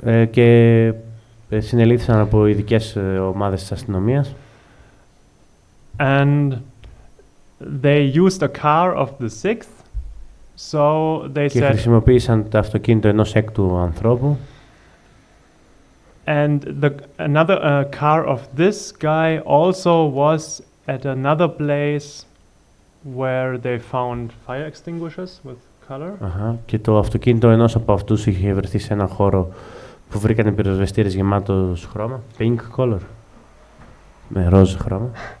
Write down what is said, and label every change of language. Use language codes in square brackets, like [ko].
[el] Και συνελήφθησαν από ειδικές ομάδες της αστυνομίας. [en] And they used a car of the 6th, so they [el] και [en] said. [el] Χρησιμοποίησαν το αυτοκίνητο ενός έκτου ανθρώπου. [en] And another car of this guy also was at another place where they found fire extinguishers with color. [el] Και το αυτοκίνητο ενός από αυτούς είχε βρεθεί σε έναν χώρο που βρήκανε πυροσβεστήρες γεμάτος χρώμα, [en] pink color, [el] με ροζ χρώμα.